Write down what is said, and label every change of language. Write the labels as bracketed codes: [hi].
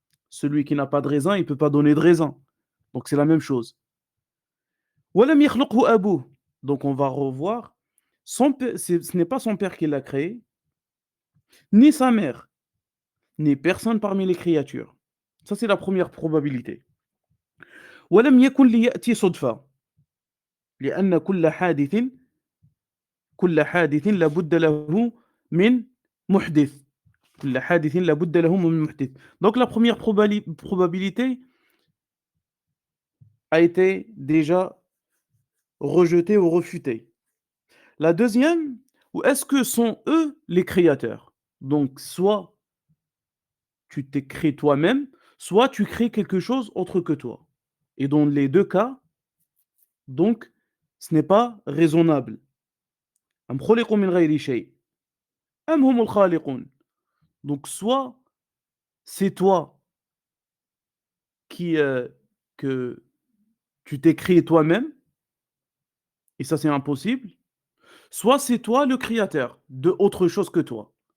[fr] Celui qui n'a pas de raisin, il ne peut pas donner de raisin. Donc c'est la même chose. [ar] وَلَمْ يَخْلُقْهُ أَبُوهُ. [fr] Donc on va revoir, ce n'est pas son père qui l'a créé, ni sa mère, ni personne parmi les créatures. Ça, c'est la première probabilité. [ar] ولم يكن ليأتي صدفة لأن كل حادث لابد له من محدث. كل حادث لابد له من محدث. [fr] Donc la première probabilité a été déjà rejetée ou refutée. La deuxième, ou est-ce que sont eux les créateurs? Donc soit tu t'es créé toi-même, soit tu crées quelque chose autre que toi. Et dans les deux cas, donc, ce n'est pas raisonnable. [ar] أم خلقوا من غير شيء أم هم الخالقون. [fr] Donc soit c'est toi qui que tu t'es créé toi-même, et ça c'est impossible, soit c'est toi le créateur de autre chose que toi.